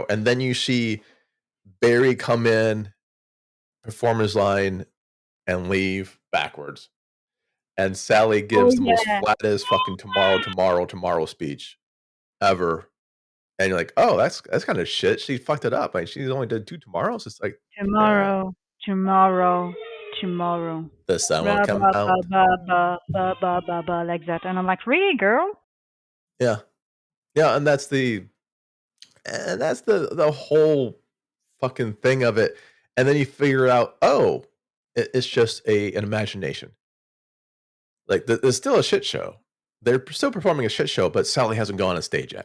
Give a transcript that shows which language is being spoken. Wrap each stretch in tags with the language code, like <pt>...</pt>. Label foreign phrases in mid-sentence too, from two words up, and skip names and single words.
<en>And then you see Barry come in, perform his line, and leave backwards. And Sally Oh gives the most yeah. flattest fucking tomorrow speech ever. And you're like, oh, that's kind of shit. She fucked it up. Like, she only did 2 tomorrows. It's like, Tomorrow. Tomorrow. Tomorrow. the sun will Ba come ba ba out. ba ba ba ba ba ba like that, and I'm like, really, girl? Yeah. Yeah, and that's the whole fucking thing of it. And then you figure out, oh, it's just an imagination. Like, there's still a shit show. They're still performing a shit show, but Sally hasn't gone on stage yet.</en>